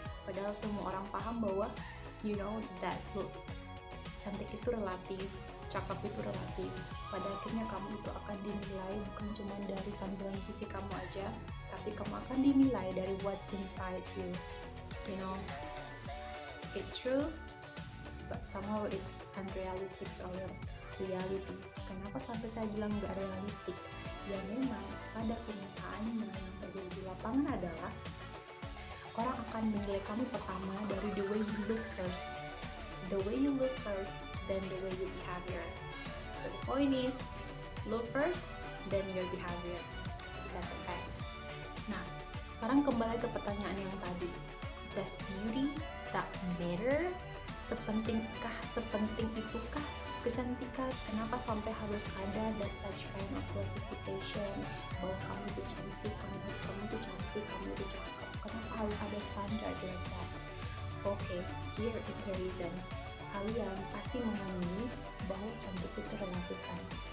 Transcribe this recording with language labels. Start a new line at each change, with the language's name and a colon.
Indonesian: Padahal semua orang paham bahwa
English: that look,
Indonesian: cantik itu relatif, cakep itu relatif. Pada akhirnya kamu itu akan dinilai bukan cuma dari tampilan fisik kamu aja, tapi kamu akan dinilai dari
English: what's inside you. It's true, but somehow it's unrealistic to our reality.
Indonesian: Kenapa sampai saya bilang nggak realistik? Ya memang pada kenyataannya yang terjadi di lapangan adalah orang akan menilai kamu pertama dari
English: the way you look first. The way you look first, then the way you behavior. So the point is, look first, then your behavior. That's a fact.
Indonesian: Nah, sekarang kembali ke pertanyaan yang tadi.
English: Does beauty that matter?
Indonesian: Sepenting itukah kecantikan? Kenapa sampai harus ada
English: that such kind of classification
Indonesian: bahwa kamu itu cantik, kamu itu cantik, kamu itu cakep? Kenapa harus ada standar
English: like that? Okay, here is the reason.
Indonesian: Kalian pasti memahami bahwa cantik itu relatif kan.